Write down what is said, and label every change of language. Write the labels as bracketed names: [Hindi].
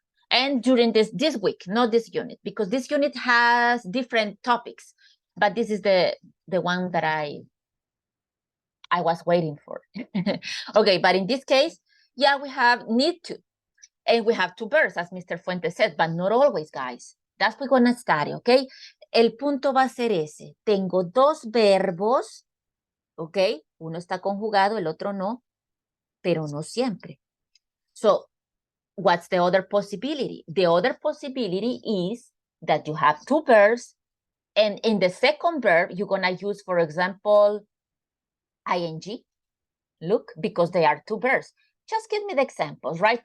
[English] And during this week, not this unit, because this unit has different topics, but this is the one that I was waiting for. Okay, but in this case, yeah, we have need to, and we have two verbs, as Mr. Fuentes said, but not always, guys. That's what we're gonna study, okay? [Spanish] El punto va a ser ese. Tengo dos verbos, ok? Uno está conjugado, el otro no, pero no siempre. [English] So, what's the other possibility? The other possibility is that you have two verbs, and in the second verb, you're gonna use, for example, ing. Look, because they are two verbs. Just give me the examples, right?